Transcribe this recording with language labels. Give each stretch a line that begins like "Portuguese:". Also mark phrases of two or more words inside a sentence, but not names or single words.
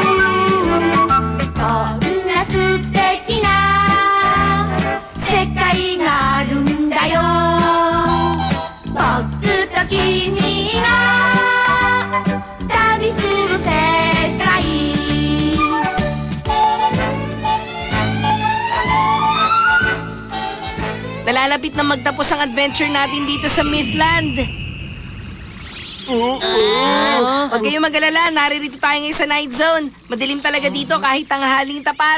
Japanese: こんな素敵な世界があるんだよ僕と君が旅する世界
Filipino: Nalalapit na magtapos ang adventure natin dito sa Mythland. Huwag kayong mag-alala, naririto tayo ngayon sa Night Zone. Madilim talaga dito kahit tanghaling tapat.